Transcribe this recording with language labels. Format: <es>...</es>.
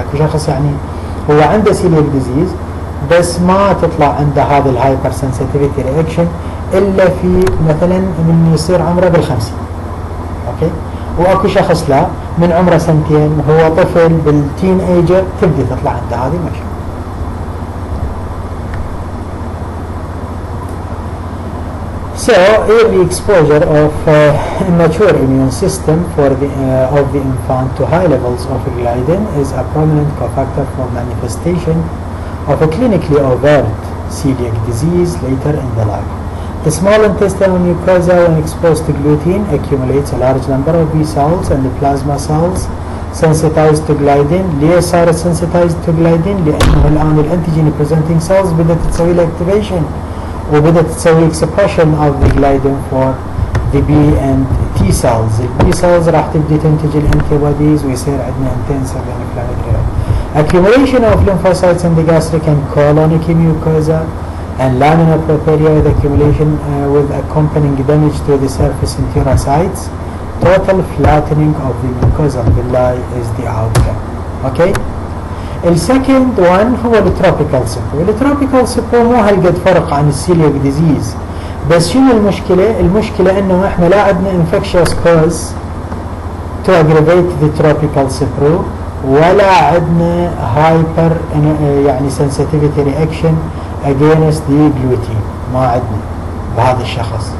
<ar>اكو شخص يعني هو عنده سيليك ديزيز بس ما تطلع عنده هذا الهايبر سنسيتيفيتي رياكشن الا في مثلا من يصير عمره بالخمسين، اوكي. واكو شخص لا، من عمره سنتين هو طفل بالتين ايجر تبدي تطلع عنده هذه المشكله.</ar> <en>So, early exposure of immature immune system of the infant to high levels of gliadin is a prominent cofactor for manifestation of a clinically overt celiac disease later in the life. The small intestinal mucosa, when exposed to gluten, accumulates a large number of B cells and the plasma cells sensitized to gliadin.</en> <ar>ليه صارت</ar> <en>sensitized to gliadin؟</en> <ar>لأنه الآن الانتيجين</ar> <en>presenting cells</en> <ar>بدأت تسوي له</ar> <en>activation</en> <ar>وبدأت تسوي</ar> <en>expression of the gliadin for the B and T cells. ال B cells</en> <ar>راح تبدي تنتج الانتيبوديز ويصير عندنا</ar> <en>intensive inflammatory accumulation of lymphocytes in the gastric and colonic mucosa and laminar propria with accumulation with accompanying damage to the surface enterocytes. Total flattening of the mucosal villi is the outcome. Okay.</en> <ar>السكند وان هو التروبيكال سيبرو. التروبيكال سيبرو مو هالقد فرق عن السيليك ديزيز، بس شنو المشكلة؟ المشكلة انه احنا لا عندنا</ar> <en>infectious cause to aggravate the tropical</en> <ar>سيبرو، ولا عندنا hyper يعني</ar> <en>sensitivity reaction against the gluten،</en> <ar>ما عندنا بهذا الشخص.</ar>